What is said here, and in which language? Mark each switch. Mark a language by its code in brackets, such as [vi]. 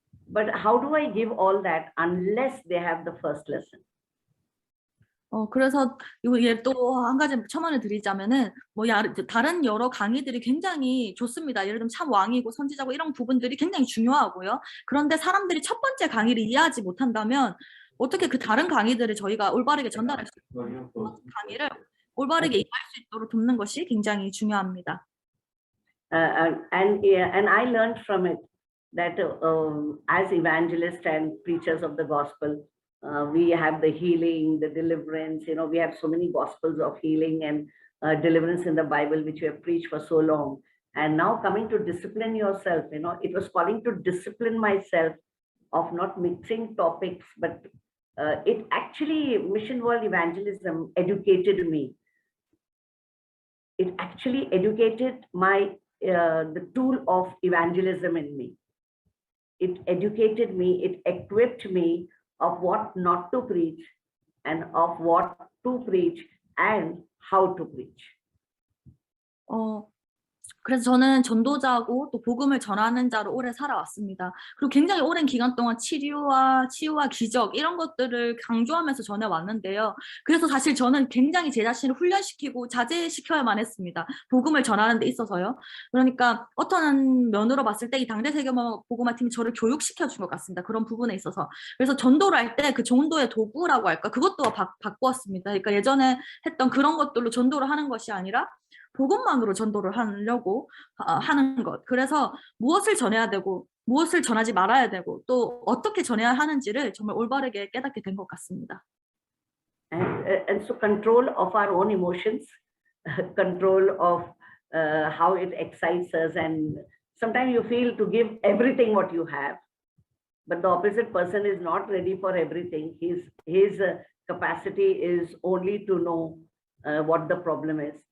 [en] But how do I give all that unless they have the first lesson? [ko] 그래서 이게 또 한 가지 첨언을 드리자면은 다른 여러 강의들이 굉장히 좋습니다. 예를 들면 참 왕이고 선지자고 이런 부분들이 굉장히 중요하고요. 그런데 사람들이 첫 번째 강의를 이해하지 못한다면 어떻게 그 다른 강의들을 저희가 올바르게 전달할 수 있는 강의를 올바르게 이해할 수 있도록 돕는 것이 굉장히 중요합니다. [en] And I learned from it that as evangelists and preachers of the gospel, we have the healing, the deliverance. We have so many gospels of healing and deliverance in the Bible, which we have preached for so long. And now coming to discipline yourself, it was calling to discipline myself of not mixing topics, but it actually, Mission World Evangelism educated me. It actually educated the tool of evangelism in me. It educated me, it equipped me of what not to preach and of what to preach and how to preach. [ko] 그래서 저는 전도자고 또 복음을 전하는 자로 오래 살아왔습니다. 그리고 굉장히 오랜 기간 동안 치유와 기적 이런 것들을 강조하면서 전해왔는데요. 그래서 사실 저는 굉장히 제 자신을 훈련시키고 자제시켜야만 했습니다. 복음을 전하는 데 있어서요. 그러니까 어떤 면으로 봤을 때 이 당대 세계화 복음화 팀이 저를 교육시켜준 것 같습니다. 그런 부분에 있어서. 그래서 전도를 할 때 그 전도의 도구라고 할까? 그것도 바꾸었습니다. 그러니까 예전에 했던 그런 것들로 전도를 하는 것이 아니라 복음만으로 전도를 하려고 하는 것. 그래서 무엇을 전해야 되고 무엇을 전하지 말아야 되고 또 어떻게 전해야 하는지를 정말 올바르게 깨닫게 된 것 같습니다. [en] And so control of our own emotions, control of how it excites us, and sometimes you feel to give everything what you have, but the opposite person is not ready for everything. His capacity is only to know what the problem is.